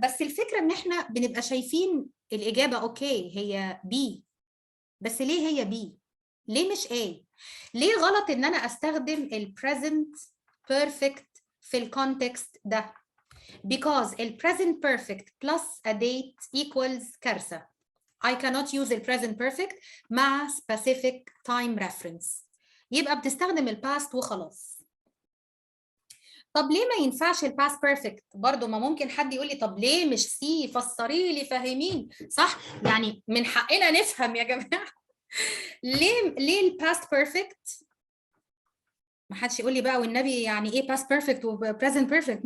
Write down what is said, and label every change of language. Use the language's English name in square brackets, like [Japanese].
[Arabic] بس الفكره ان احنا بنبقى شايفين الاجابه اوكي هي بي، بس ليه هي بي؟ ليه مش A؟ ليه غلط ان انا استخدم البريزنت بيرفكت في الكونتكست ده؟ because ال [English] present perfect plus a date equals [Arabic] كارثة. [English] I cannot use ال present perfect مع specific time reference. [Arabic] يبقى بتستخدم ال past وخلاص. طب ليه ما ينفعش ال past perfect؟ برضو ما ممكن حد يقول لي طب ليه مش سي؟ فسري لي فهمين. صح؟ يعني من حقنا نفهم يا جماعة. ليه ال past perfect؟ ما حدش يقول لي بقى والنبي يعني ايه past perfect و present perfect.